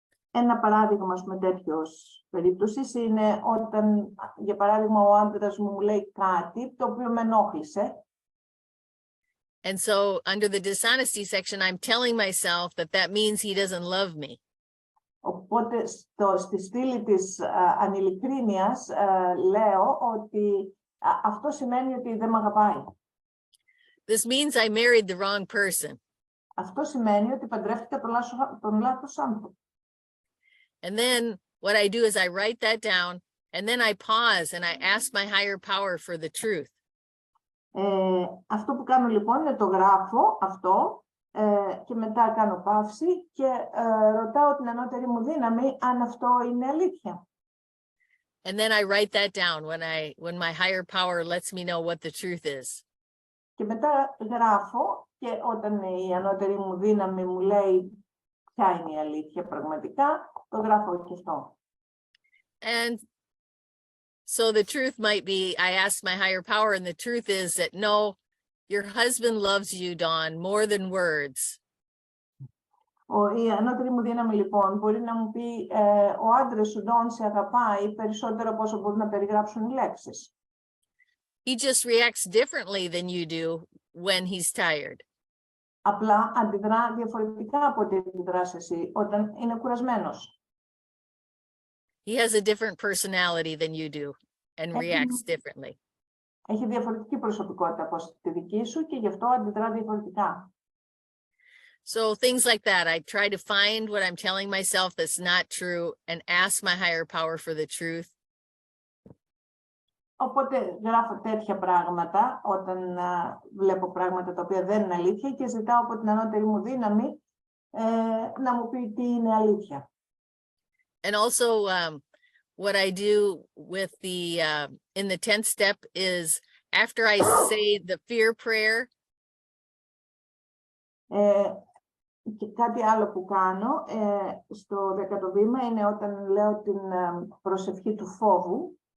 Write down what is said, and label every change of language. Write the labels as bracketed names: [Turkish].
[Greek] Ένα παράδειγμα με τέτοιος περίπτωσης είναι όταν, για παράδειγμα, ο άντρας μου λέει κάτι το οποίο με ενόχλησε. [English] And so under the dishonesty section, I'm telling myself that that means he doesn't love me. [Greek] Οπότε στη στήλη της ανειλικρίνειας λέω ότι αυτό σημαίνει ότι δεν με αγαπάει. [English] This means I married the wrong person. [Greek] Αυτό σημαίνει ότι παντρεύτηκα τον λάθος άνθρωπο. [English] And then what I do is I write that down and then I pause and I ask my higher power for the truth. [Greek] Αυτό που κάνω λοιπόν είναι το γράφω αυτό και μετά κάνω παύση και ρωτάω την ανώτερη μου δύναμη αν αυτό είναι αλήθεια. [English] And then I write that down when my higher power lets me know what the truth is. [Greek] Και μετά γράφω και όταν η ανώτερη μου δύναμη μου λέει ποια είναι η αλήθεια πραγματικά, το γράφω και αυτό. [English] And so the truth might be, I asked my higher power, and the truth is that no, your husband loves you, Dawn, more than words. [Greek] Η ανώτερη μου δύναμη λοιπόν μπορεί να μου πει ο άντρας σου, Dawn, σε αγαπάει περισσότερο από όσο μπορούν να περιγράψουν οι λέξεις. [English] He just reacts differently than you do when he's tired. [Greek] Απλά αντιδρά διαφορετικά από ό,τι αντιδράς εσύ όταν είναι κουρασμένος. [English] He has a different personality than you do and reacts differently. [Greek] Έχει διαφορετική προσωπικότητα από τη δική σου και γι' αυτό αντιδρά διαφορετικά. [English] So things like that, I try to find what I'm telling myself that's not true and ask my higher power for the truth. [Greek] Οπότε γράφω τέτοια πράγματα όταν βλέπω πράγματα τα οποία δεν είναι αλήθεια και ζητάω από την ανώτερη μου δύναμη να μου πει τι είναι αλήθεια. [English] And also what I do with in the 10th step is after I say the fear prayer. [Greek] Και κάτι άλλο που κάνω στο 10ο βήμα είναι όταν λέω την προσευχή του φόβου.